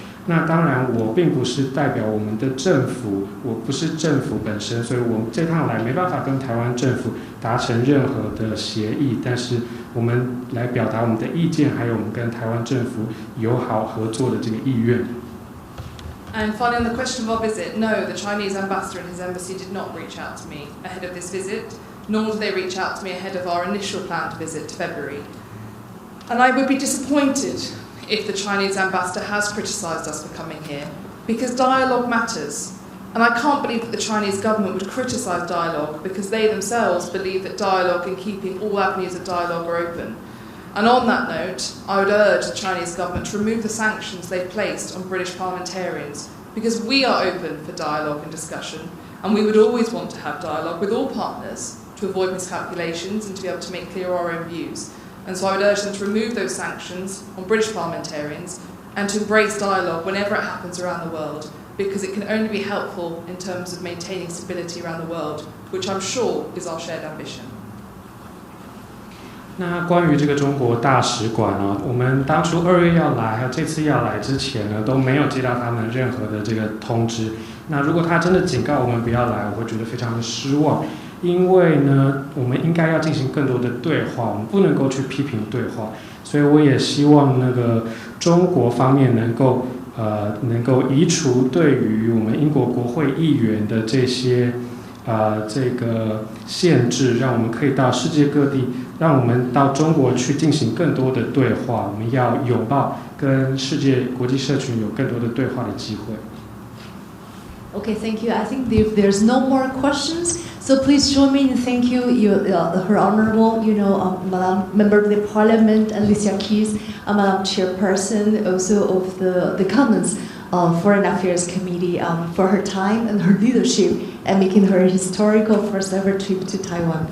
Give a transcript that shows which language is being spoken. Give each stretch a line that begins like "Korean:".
Chinese: 那当然，我并不是代表我们的政府，我不是政府本身，所以我这趟来没办法跟台湾政府达成任何的协议，但是我们来表达我们的意见，还有我们跟台湾政府友好合作的这个意愿。
English: And finally, on the question of our visit, no, the Chinese ambassador and his embassy did not reach out to me ahead of this visit, nor did they reach out to me ahead of our initial planned visit to February. And I would be disappointed if the Chinese ambassador has criticised us for coming here, because dialogue matters. And I can't believe that the Chinese government would criticise dialogue because they themselves believe that dialogue and keeping all avenues of dialogue are open. And on that note, I would urge the Chinese government to remove the sanctions they've placed on British parliamentarians, because we are open for dialogue and discussion, and we would always want to have dialogue with all partners to avoid miscalculations and to be able to make clear our own views. And so I would urge them to remove those sanctions on British parliamentarians and to embrace dialogue whenever it happens around the world, because it can only be helpful in terms of maintaining stability around the world, which I'm sure is our shared ambition.
Chinese: 那关于这个中国大使馆呢，我们当初2月要来，还有这次要来之前呢，都没有接到他们任何的这个通知。那如果他真的警告我们不要来，我会觉得非常的失望，因为呢，我们应该要进行更多的对话，我们不能够去批评对话。所以我也希望那个中国方面能够能够移除对于我们英国国会议员的这些这个限制，让我们可以到世界各地，让我们到中国去进行更多的对话。我们要拥抱跟世界国际社群有更多的对话的机会。
English: Okay, thank you. I think if there's no more questions, so please join me in thank you, Her Honourable, Madam Member of the Parliament, Alicia Keys, Madam Chairperson, also of the Commons Foreign Affairs Committee, for her time and her leadership and making her historical first ever trip to Taiwan.